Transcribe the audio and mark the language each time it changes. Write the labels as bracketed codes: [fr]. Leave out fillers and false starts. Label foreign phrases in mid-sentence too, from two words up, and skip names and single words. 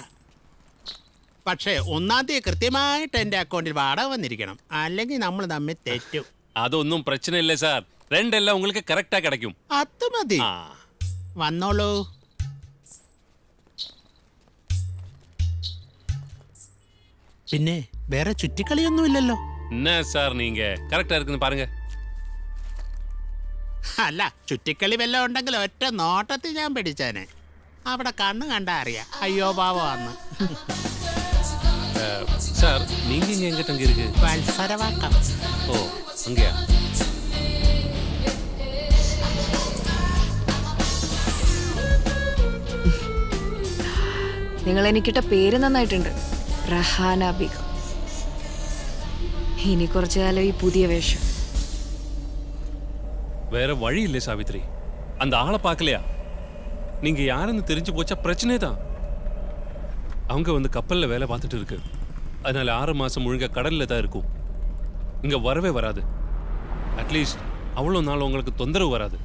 [ml] പക്ഷേ 1-ാം തീയതി കൃത്യമായിട്ട് എൻ്റെ അക്കൗണ്ടിൽ വാടക വന്നിരിക്കണം, അല്ലെങ്കിൽ നമ്മൾ തമ്മിൽ തെറ്റും. അതൊന്നും പ്രശ്നമില്ല സാർ, രണ്ടെല്ലാം உங்களுக்கு കറക്റ്റാ കിടക്കും. അത് മതി, വന്നോളൂ. പിന്നെ വേറെ ചുറ്റിക്കളിയൊന്നുമില്ലല്ലോ? [ta] என்னா சார் நீங்க கரெக்டா இருக்குன்னு பாருங்க. [ml] അല്ല, ചുറ്റിക്കളി വല്ലതും ഉണ്ടെങ്കിൽ ഒറ്റ നോട്ടത്തിൽ ഞാൻ പിടിച്ചേനെ. അവിടെ കണ്ണ് കണ്ടാ അറിയാം അയ്യോ പാവന്ന്. [ta] சார் நீங்க இங்க എங்கிட்ட அங்க இருக்கு? വത്സരവാക്കം. [ml] ഓ, അങ്ങയാ. നിങ്ങൾ എനിക്കിട്ട പേര് നന്നായിട്ടുണ്ട്, റഹാന ബീഗം. ഇനി കുറച്ചു കാലം ഈ പുതിയ വേഷം. [ta] வேற வழி இல்லை சாவித்ரி, அந்த ஆளை பார்க்கலையா? நீங்க யாருன்னு தெரிஞ்சு போச்சா பிரச்சனை தான். அவங்க வந்து கப்பல்ல வேலை பார்த்துட்டு இருக்கு, அதனால 6 மாசம் முழுங்க கடல்ல தான் இருக்கும். இங்க வரவே வராது. அட்லீஸ்ட் அவ்வளோ நாள் உங்களுக்கு தொந்தரவு வராது.